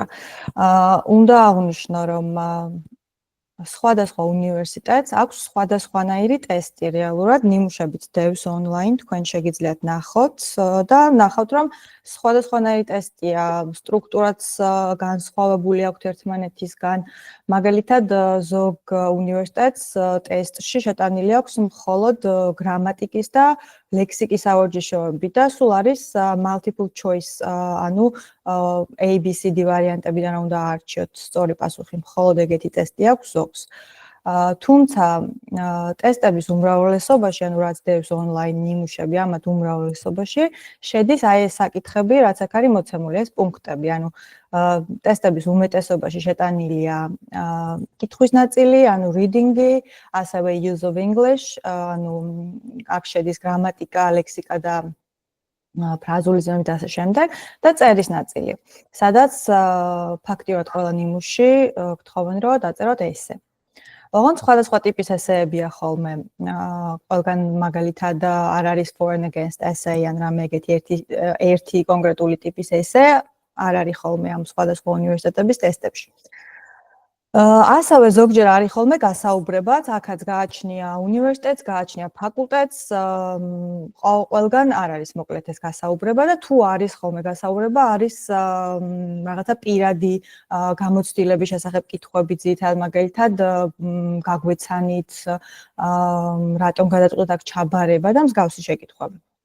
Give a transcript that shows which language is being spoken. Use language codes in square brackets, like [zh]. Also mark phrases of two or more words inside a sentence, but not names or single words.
[ka] უნდა აღვნიშნო, რომ სხვადასხვა უნივერსიტეტს აქვს სხვადასხვანაირი ტესტი რეალურად, ნიმუშებით დევს ონლაინ, თქვენ შეგიძლიათ ნახოთ და ნახავთ, რომ სხვადასხვანაირი ტესტია, სტრუქტურაც განსხვავებული აქვს ერთმანეთისგან. მაგალითად, ზოგ უნივერსიტეტს ტესტში შეტანილი აქვს მხოლოდ გრამატიკის და ლექსიკის ავარჯიშოები და სულ არის [en] multiple choice, [ka] ანუ ABCD ვარიანტებიდან უნდა აარჩიოთ სწორი პასუხი, მხოლოდ ეგეთი ტესტი აქვს ზოგს. თუმცა ტესტების უმრავლესობაში, ანუ რაც დევს ონლაინ ნიმუშები, ამათ უმრავლესობაში შედის აი ეს საკითხები, რაც აქ არის მოცემული, ეს პუნქტები, ანუ ტესტების უმეტესობაში შეტანილია კითხვის ნაწილი, ანუ reading-ი, ასევე [en] use of English, [ka] ანუ აქ შედის გრამატიკა, ლექსიკა და ფრაზული ზომები და ასე შემდეგ და წერის ნაწილი, სადაც ფაქტიურად ყველა ნიმუში გთხოვენ, რომ დაწეროთ ესე. ოღონდ სხვადასხვა ტიპის ესეებია ხოლმე. ყველგან მაგალითად არ არის [en] for and against essay, [ka] ან რამე ეგეთი ერთი კონკრეტული ტიპის ესე არ არის ხოლმე ამ სხვადასხვა უნივერსიტეტების ტესტებში. ასევე ზოგჯერ არის ხოლმე გასაუბრებად, აქაც გააჩნია უნივერსიტეტს, გააჩნია ფაკულტეტს, ყველგან არ არის მოკლედ ეს გასაუბრება და თუ არის ხოლმე გასაუბრება, არის რაღაცა პირადი გამოცდილების შესახებ კითხვები ძირითადად, მაგალითად, გაგვეცანით, რატომ გადაწყვეტეთ აქ ჩაბარება და მსგავსი შეკითხვები.